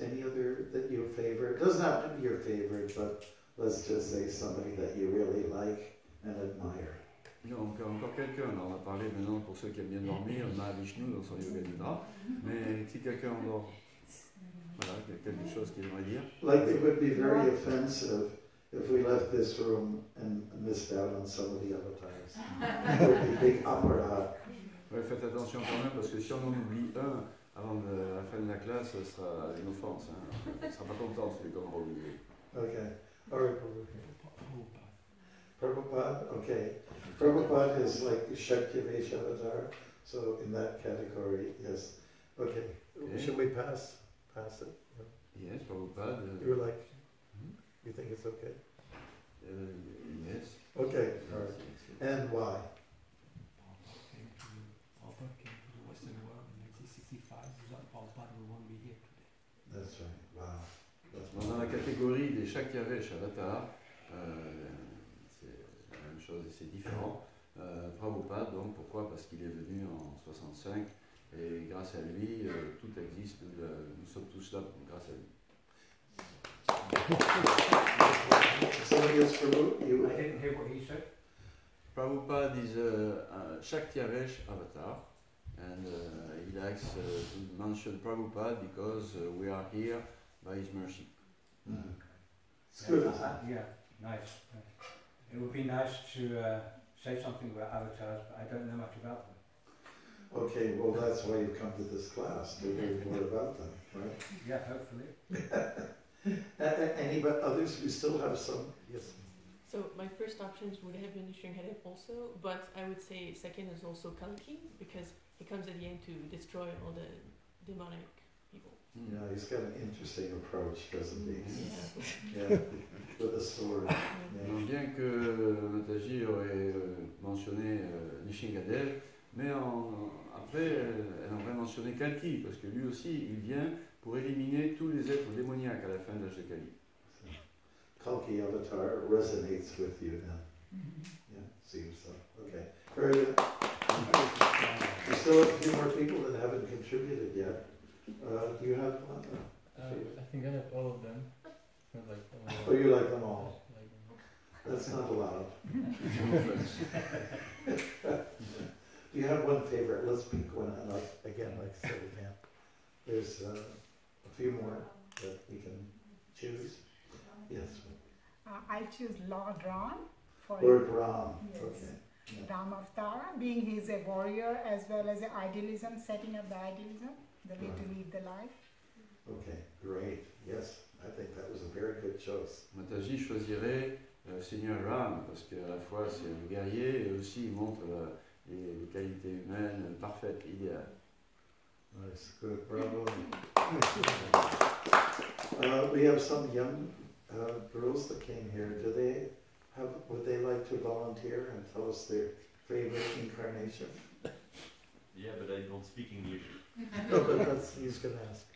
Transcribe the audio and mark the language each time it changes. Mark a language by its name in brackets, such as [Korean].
[English] Any other that you favor? It doesn't have to be your favorite, but let's just say somebody that you really like and admire. [French] Non, encore quelqu'un. On va parler maintenant pour ceux qui aiment bien dormir, Mahavishnu dans son Yoga Nidra. Mais si quelqu'un endort, voilà, quelque chose qu'il aimerait dire. [English] Like it would be very offensive if we left this room and missed out on some of the avatars. It would be big apparat. [French] Ouais, faites attention quand même parce que si on en oublie un avant la fin de la classe, ce sera une offense. Hein. On ne sera pas content celui qu'on aura oublié. [English] Okay. All right, Prabhupada, okay. Prabhupada is like the Shakti-Vesh avatar, so in that category, yes. Okay. Should we pass it? Yes, Prabhupada. You're like, you think it's okay? Yes. Okay, all right. And why? Prabhupada came to the Western world in 1965. Without Prabhupada, we won't be here today. That's right. Wow. [French] Dans la catégorie des Shakyavesh Avatar, c'est la même chose et c'est différent. Prabhupada, donc pourquoi? Parce qu'il est venu en 65 et grâce à lui, tout existe. Nous sommes tous là grâce à lui. [English] Somebody else, Prabhu? You? I didn't hear what he said. Prabhupada is a Shakyavesh Avatar, and he likes to mention Prabhupada because we are here by his mercy. It's good. Yeah, nice. It would be nice to say something about avatars, but I don't know much about them. Okay, well that's why you've come to this class, to learn more about them, right? Yeah, hopefully. Any but others? We still have some. Yes. So my first options would have been Shringadev also, but I would say second is also Kalki because he comes at the end to destroy all the demonic people. Yeah, he's got an interesting approach, doesn't he? Yeah. Yeah, with a sword. [French] Non, bien que Mataji aurait mentionné Nishingadev, mais après elle aurait mentionné Kalki, parce que lui aussi il vient pour éliminer tous les êtres démoniaques à la fin de l'âge de Kali. [English] Kalki Avatar resonates with you then. Yeah, seems so. Okay, very good. We still have a few more people that haven't contributed yet. Do you have one? I think I have all of them. Oh, you like them all? That's not allowed. Do you have one favorite? Let's pick one. And like I said again, there's a few more that we can choose. Yes. I choose Lord Ram. Lord Ram. Yes. Okay. Yeah. Ram Avtara, being he's a warrior as well as an idealism, setting up the idealism, the way to lead the life. Okay, great. Yes, I think that was a very good choice. [French] Mataji choisirait Seigneur Ram parce qu'à la fois c'est un guerrier et aussi il montre les qualités humaines parfaites, idéales. [English] Nice, good, bravo. We have some young girls that came here. Would they like to volunteer and tell us their favorite incarnation? Yeah, but I don't speak English. No, but he's going to ask.